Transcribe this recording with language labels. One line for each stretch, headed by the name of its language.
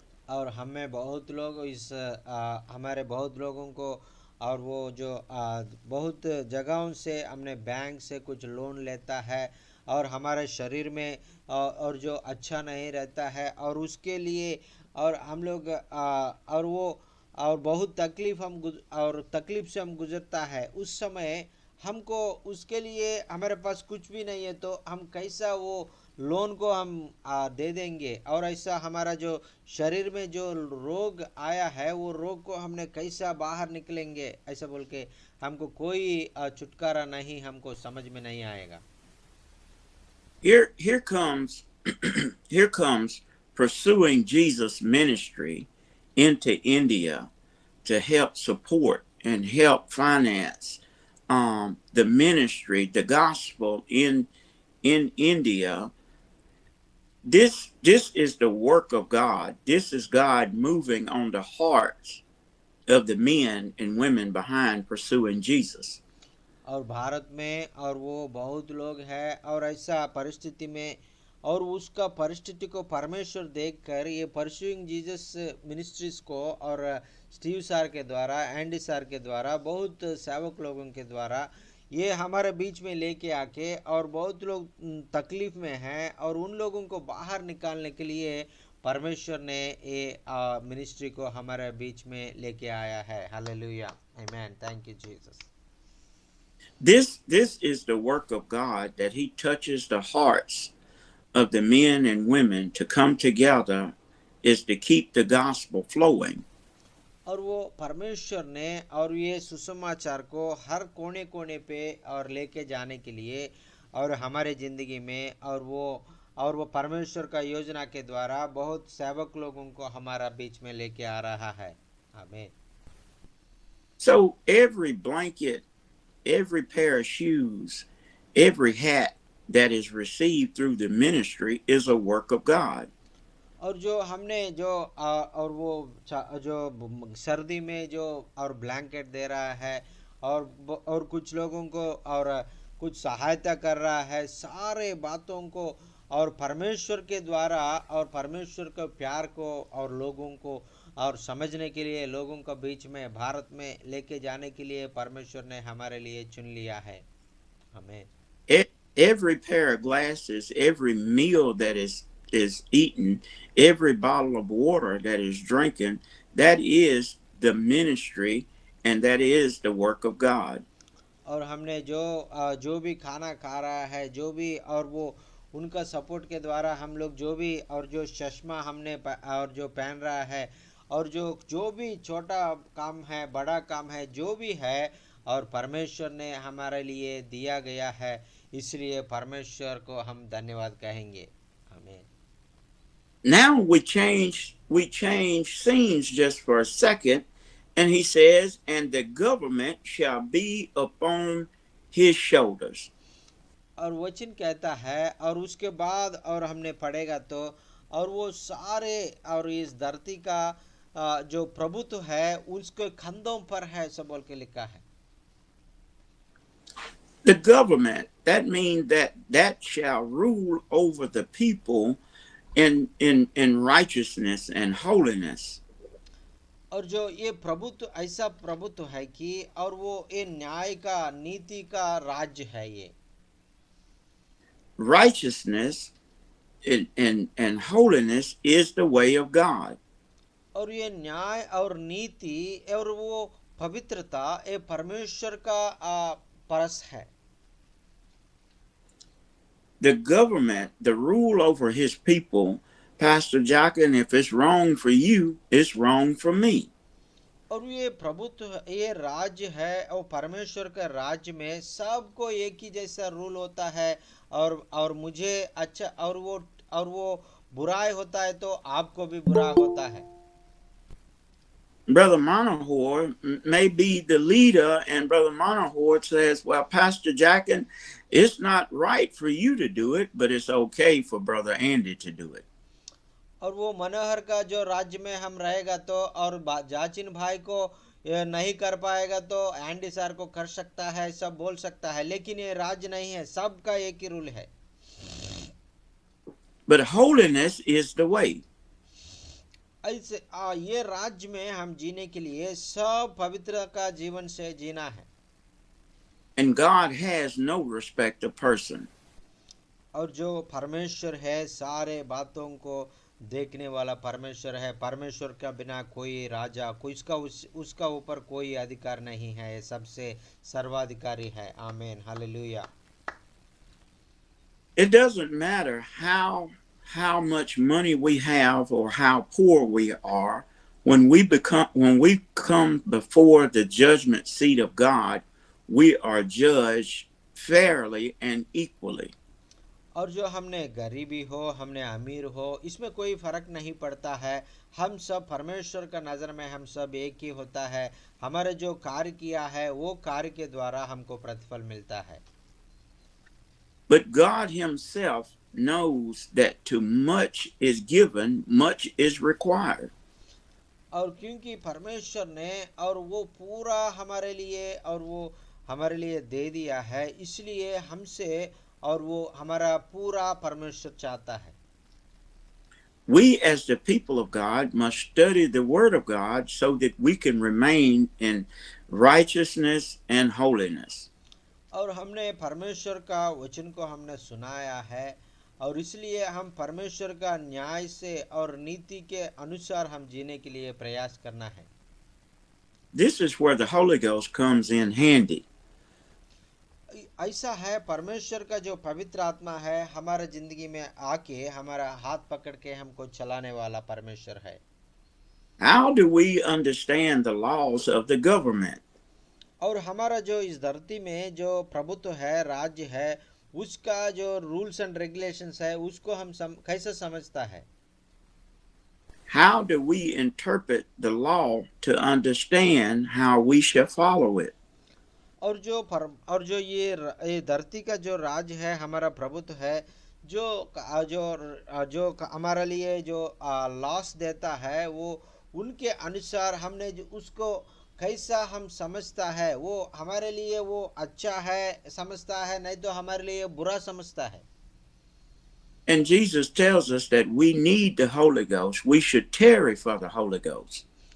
Hindi: और हमें बहुत लोग हमारे बहुत लोगों को और वो जो बहुत जगहों से हमने बैंक से कुछ लोन लेता है, और हमारे शरीर में और जो अच्छा नहीं रहता है, और उसके लिए और हम लोग और वो और बहुत तकलीफ से हम गुजरता है, उस समय हमको उसके लिए हमारे पास कुछ भी नहीं है, तो हम कैसा वो लोन को हम दे देंगे, और ऐसा हमारा जो शरीर में जो रोग आया है वो रोग को हमने कैसा बाहर निकलेंगे, ऐसा बोल के हमको कोई छुटकारा नहीं, हमको समझ में नहीं आएगा।
English: Here comes here comes pursuing Jesus ministry into India to help support and help finance the ministry, the gospel in India. This is the work of God. This is God moving on the hearts of the men and women behind pursuing Jesus.
Hindi: और भारत में और वो बहुत लोग हैं, और ऐसा परिस्थिति में और उसका परिस्थिति को परमेश्वर देखकर ये परस्यूइंग जीसस मिनिस्ट्रीज को और स्टीव सर के द्वारा, एंडी सर के द्वारा, बहुत सेवक लोगों के द्वारा ये हमारे बीच में लेके आके, और बहुत लोग तकलीफ में हैं, और उन लोगों को बाहर निकालने के लिए परमेश्वर ने ये मिनिस्ट्री को हमारे बीच में लेके आया है। Hallelujah, amen, thank you Jesus.
English: This is the work of God, that he touches the hearts of the men and women to come together, is to keep the gospel flowing.
Hindi: और वो परमेश्वर ने और ये सुसमाचार को हर कोने कोने पे और लेके जाने के लिए और हमारे ज़िंदगी में, और वो परमेश्वर का योजना के द्वारा बहुत सेवक लोगों को हमारा बीच में लेके आ रहा है। आमीन।
English: So every blanket, every pair of shoes, every hat that is received through the ministry is a work of God.
Hindi: और जो हमने और वो जो सर्दी में जो और ब्लैंकेट दे रहा है, और कुछ लोगों को और कुछ सहायता कर रहा है, सारे बातों को और परमेश्वर के द्वारा और परमेश्वर के प्यार को और लोगों को और समझने के लिए लोगों के बीच में भारत में लेके जाने के लिए परमेश्वर ने हमारे लिए चुन लिया है। आमीन।
English: Every pair of glasses, every meal that is eaten, every bottle of water that is drinking, that is the ministry, and that is the work of God.
Hindi: और हमने जो भी खाना खा रहा है, जो भी, और वो उनका सपोर्ट के द्वारा हम लोग जो भी, और जो चश्मा हमने और जो पहन रहा है, और जो भी छोटा काम है, बड़ा काम है, जो भी है, और परमेश्वर ने हमारे लिए दिया गया है, इसलिए परमेश्वर को हम धन्यवाद कहेंगे। आमीन।
English: Now we change scenes just for a second, and he says, and the government shall be upon his shoulders.
Hindi: और वचन कहता है, और उसके बाद और हमने पढ़ेगा तो, और वो सारे और इस धरती का जो प्रभुत्व है उसके कंधों पर है, सब बोल के लिखा है।
English: The government, that means that shall rule over the people in righteousness and holiness.
Hindi: और जो ये प्रभुत्व ऐसा प्रभुत्व है कि, और वो ये न्याय का, नीति का राज्य है। ये
English: righteousness and holiness is the way of God.
Hindi: और ये न्याय और नीति और वो पवित्रता ये परमेश्वर का परस है।
English: The government, the rule over his people, Pastor Jockin, if it's wrong for you, it's wrong for me.
Hindi: और ये प्रभुत्व, ये राज्य है, और परमेश्वर के राज्य में सबको एक ही जैसा रूल होता है, और मुझे अच्छा, और वो बुराई होता है तो आपको भी बुरा होता है।
English: Brother Monohor may be the leader, and Brother Monohor says, well, Pastor Jockin, it's not right for you to do it, but it's okay for Brother Andy to do it.
Hindi: और वो मनोहर का जो राज्य में हम रहेगा तो, और जाचिन भाई को नहीं कर पाएगा तो एंडी सर को कर सकता है, सब बोल सकता है, लेकिन ये राज्य नहीं है, सबका एक ही रूल है।
English: But holiness is the way.
Hindi: ऐसे ये राज्य में हम जीने के लिए सब पवित्र का जीवन से जीना है।
English: And God has no respect of person.
Hindi: और जो परमेश्वर है सारे बातों को देखने वाला परमेश्वर है। परमेश्वर के बिना कोई राजा, कोई उसका ऊपर कोई अधिकार नहीं है, सबसे सर्वाधिकारी है। आमीन, hallelujah.
English: It doesn't matter how much money we have or how poor we are, when we come before the judgment seat of God, we are judged fairly and equally.
Hindi: और जो हमने गरीबी हो, हमने अमीर हो, इसमें कोई फर्क नहीं पड़ता है, हम सब परमेश्वर का नजर में हम सब एक ही होता है। हमारे जो कार्य किया है वो कार्य के द्वारा हमको प्रतिफल मिलता है।
English: But God himself knows that too much is given, much is required.
Hindi: और क्योंकि परमेश्वर ने और वो पूरा हमारे लिए और वो हमारे लिए दे दिया है, इसलिए हमसे और वो हमारा पूरा परमेश्वर चाहता है।
English: We as the people of God must study the word of God so that we can remain in righteousness and holiness.
Hindi: और हमने परमेश्वर का वचन को हमने सुनाया है और इसलिए हम परमेश्वर का न्याय से और नीति के अनुसार हम जीने के लिए प्रयास करना है।
English: This is where the Holy Ghost comes in handy.
Hindi: ऐसा है, परमेश्वर का जो पवित्र आत्मा है हमारा जिंदगी में आके हमारा हाथ पकड़ के हमको चलाने वाला परमेश्वर है।
English: How do we understand the laws of the government?
Hindi: और हमारा जो इस धरती में जो प्रभुत्व है, राज्य है, उसका जो
English: rules and regulations
Hindi: है उसको हम कैसे समझता है?
English: How do we interpret the law to understand how we shall follow it?
Hindi: और जो ये धरती का जो राज है, हमारा प्रभुत्व है, जो जो जो हमारे लिए जो लॉस देता है वो उनके अनुसार हमने जो उसको कैसा हम समझता है, वो हमारे लिए वो अच्छा है समझता है, नहीं तो हमारे लिए बुरा समझता है।
English: And Jesus tells us that we need the Holy Ghost. We should tarry for the Holy Ghost.